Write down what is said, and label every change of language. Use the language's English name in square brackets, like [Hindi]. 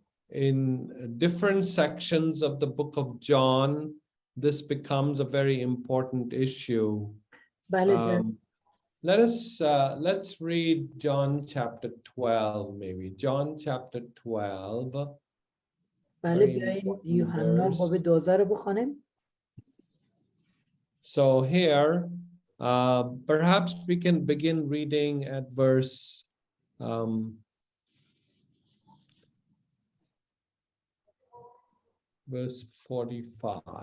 [English] In different sections of the book of John, this becomes a very important issue. [Persian] بله [English] let's read John chapter 12, maybe. John chapter 12. [Persian] بله بیاییم یوحنا باب 12 رو بخونیم. [English] So here, perhaps we can begin reading at verse verse 45.